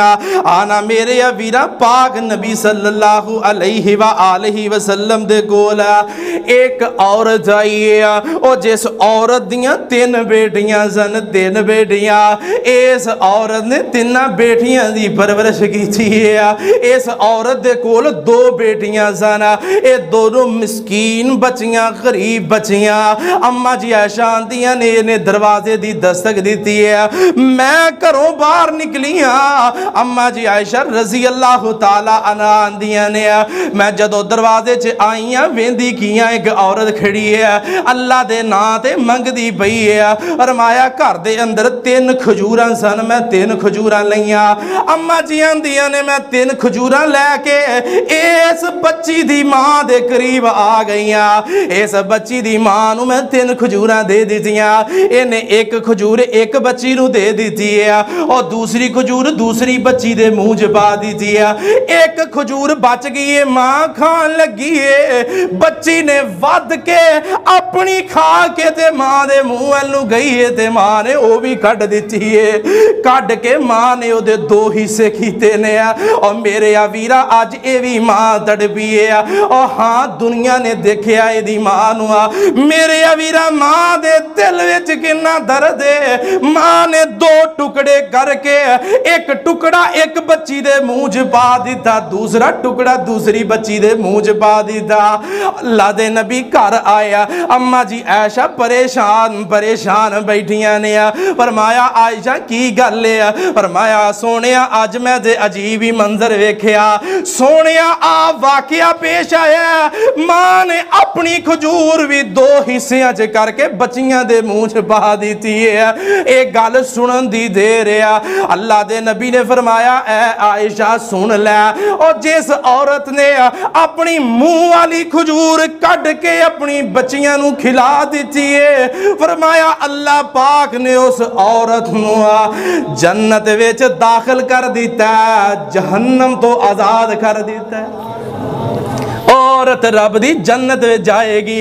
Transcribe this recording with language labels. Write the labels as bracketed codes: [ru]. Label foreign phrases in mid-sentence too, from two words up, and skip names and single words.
[pa] آنا میرے ویرا پاک نبی [ar] صلی اللہ علیہ وآلہ وسلم [pa] دے گولا ایک عورت آئیے، اور جس عورت دیاں تین بیٹیاں سن، تین بیٹیاں، [ur] اس عورت نے تین بیٹیاں دی پرورش کی تھی، [pa] اس عورت دے کول دو بیٹیاں سن، اے دونوں مسکین بچیاں، غریب بچیاں۔ اماں جی عائشہ دیاں نے دروازے دروازے دی دستک دیتی ہے، میں گھروں باہر نکلی ہاں، اما جی عائشہ [ar] رضی اللہ تعالی عنہ [pa] آندیاں نے میں جدو دروازے چ آئی ہاں ویندی کیاں ایک عورت کھڑی ہے اللہ دے نام تے منگدی پئی ہے، فرمایا گھر دے اندر 3 کھجوراں سن، میں 3 کھجوراں لئیاں، اما جی آندیاں نے میں 3 کھجوراں لے کے اس بچی دی ماں دے قریب آ گئیاں، اس بچی دی ماں نو میں 3 کھجوراں دے دیتیاں، انہیں 1 کھجور 1 بچی نو دے دیتی ہے اور دوسری کھجور دوسری بچی دے منہ چ پا دیتی ہے، 1 کھجور بچ گئی ہے، ماں کھان لگی ہے، بچی نے ود کے اپنی کھا کے تے ماں دے منہ نو گئی ہے تے ماں نے وہ بھی کٹ دیتی ہے، کٹ کے ماں نے وہ دے 2 حصے کیتے نے اور میرے ویرا اج اے بھی ماں تڑپی ہے اور ہاں دنیا نے دیکھیا اے دی ماں نو، میرے ویرا ماں دے دل وچ کنا درد ہے، ماں نے 2 ٹکڑے کر کے 1 ٹکڑا 1 بچی دے منہ چ پا دیتا، دوسرا ٹکڑا دوسری بچی دے منہ چ پا دیتا، اللہ دے نبی گھر آیا، اما جی عائشہ پریشان بیٹھیاں نے، فرمایا عائشہ کی گل ہے، فرمایا سونیا اج میں دے عجیب ہی منظر ویکھیا، سونیا آ واقعہ پیش آیا، ماں نے اپنی کھجور بھی 2 حصیاں چ کر کے بچیاں دے منہ چ پا دیتی ہے، ایک گل سنن دی دے رہا، اللہ دے نبی نے فرمایا اے عائشہ سن لے، اور جس عورت نے اپنی منہ والی کھجور کٹ کے اپنی بچیاں نو کھلا دیتی ہے، فرمایا اللہ پاک نے اس عورت نو جنت وچ داخل کر دیتا ہے، جہنم تو آزاد کر دیتا ہے، عورت رب دی جنت میں جائے گی۔